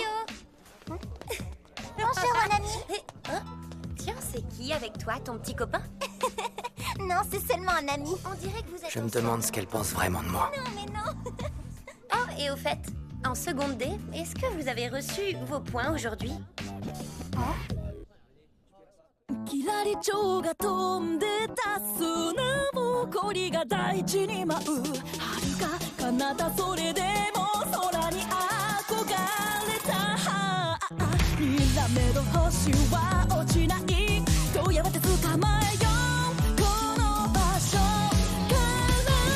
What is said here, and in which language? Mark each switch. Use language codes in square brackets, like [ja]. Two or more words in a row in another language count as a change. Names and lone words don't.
[fr] Bonjour mon ami. Tiens, c'est qui avec toi, ton petit copain? Non, c'est seulement un ami. On dirait que vous êtes Je me ensemble. demande ce qu'elle pense vraiment de moi. Non mais non. Oh, et au fait, en seconde D, est-ce que vous avez reçu vos points aujourd'hui? [ja] キラリチョウが飛んでた砂ぼこりが大地に舞う遥か彼方それでも空に憧れたにらめる星は落ちないどうやって捕まえようこの場所から